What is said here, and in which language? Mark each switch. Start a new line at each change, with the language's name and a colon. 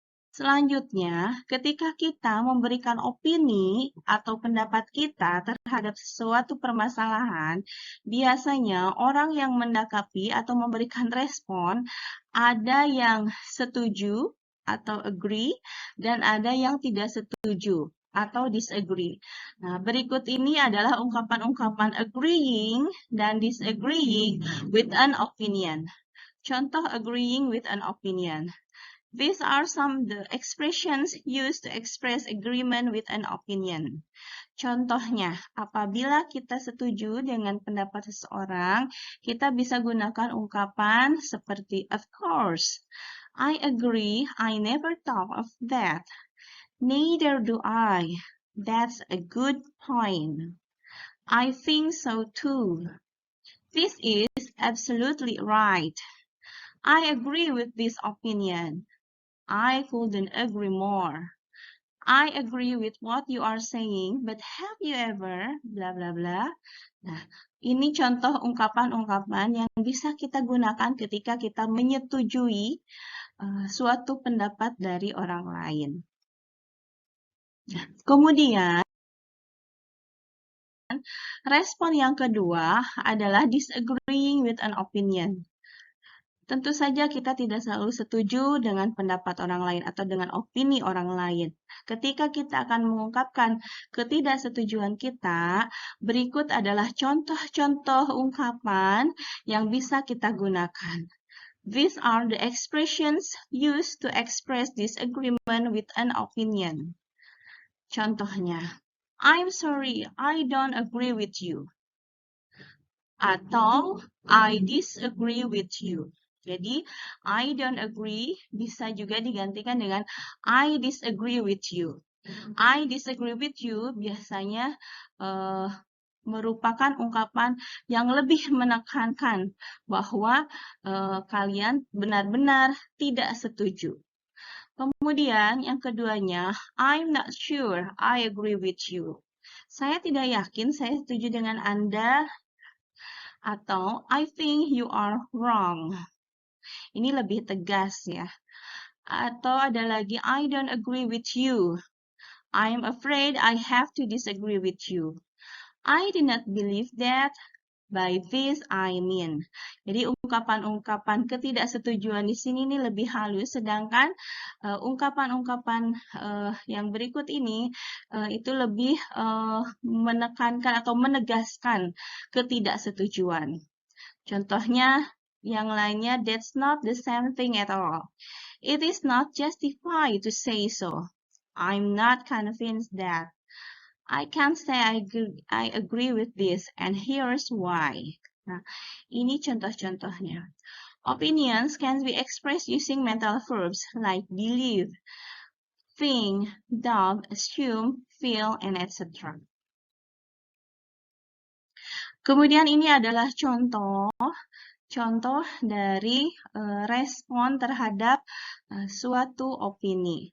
Indonesian: Selanjutnya, ketika kita memberikan opini atau pendapat kita terhadap suatu permasalahan, biasanya orang yang mendakapi atau memberikan respon ada yang setuju atau agree dan ada yang tidak setuju atau disagree. Nah, berikut ini adalah ungkapan-ungkapan agreeing dan
English: disagreeing with an opinion.
Indonesian: Contoh
English: agreeing with an opinion. These are some of the expressions used to express agreement with an opinion.
Indonesian: Contohnya, apabila kita setuju dengan pendapat seseorang, kita bisa gunakan ungkapan seperti
English: of course, I agree, I never thought of that. Neither do I. That's a good point. I think so too. This is absolutely right. I agree with this opinion. I couldn't agree more. I agree with what you are saying, but have you ever bla bla bla.
Indonesian: Nah, ini contoh ungkapan-ungkapan yang bisa kita gunakan ketika kita menyetujui suatu pendapat dari orang lain. Nah, kemudian respon yang kedua adalah disagreeing with an opinion. Tentu saja kita tidak selalu setuju dengan pendapat orang lain atau dengan opini orang lain. Ketika kita akan mengungkapkan ketidaksetujuan kita, berikut adalah contoh-contoh ungkapan yang bisa kita gunakan.
English: These are the expressions used to express disagreement with an opinion.
Indonesian: Contohnya,
English: I'm sorry, I don't agree with you. Atau, I disagree with you. Jadi, I don't agree
Indonesian: bisa juga digantikan dengan
English: I disagree with you. I disagree with you
Indonesian: biasanya merupakan ungkapan yang lebih menekankan bahwa kalian benar-benar tidak setuju. Kemudian yang keduanya,
English: I'm not sure I agree with you.
Indonesian: Saya tidak yakin saya setuju dengan Anda.
English: Atau I think you are wrong.
Indonesian: Ini lebih tegas ya.
English: Atau ada lagi I don't agree with you. I'm afraid I have to disagree with you. I did not believe that. By this I mean.
Indonesian: Jadi ungkapan-ungkapan ketidaksetujuan di sini ini lebih halus, sedangkan ungkapan-ungkapan yang berikut ini itu lebih menekankan atau menegaskan ketidaksetujuan. Contohnya yang lainnya,
English: that's not the same thing at all. It is not justified to say so. I'm not convinced that. I can't say I agree with this, and here's why.
Indonesian: Nah, ini contoh-contohnya.
English: Opinions can be expressed using mental verbs like believe, think, doubt, assume, feel, and etc.
Indonesian: Kemudian ini adalah contoh dari respon terhadap suatu opini.